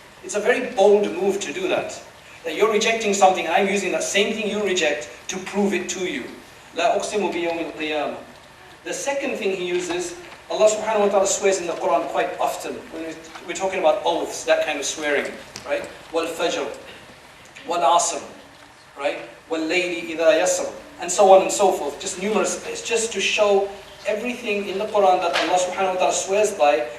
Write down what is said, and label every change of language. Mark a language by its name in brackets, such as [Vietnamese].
[English] It's a very bold move to do that. That you're rejecting something, I'm using that same thing you reject to prove it to you. [Arabic] لا أقسم بيوم القيامة. [English] The second thing he uses, Allah subhanahu wa ta'ala swears in the Quran quite often. When we're talking about oaths, that kind of swearing, right? [Arabic] وَالْفَجْرِ وَالْعَصْرِ, [English] right? [Arabic] وَاللَّيْلِ إِذَا يَسْرِ, [English] and so on and so forth. Just numerous. It's just to show everything in the Quran that Allah subhanahu wa ta'ala swears by.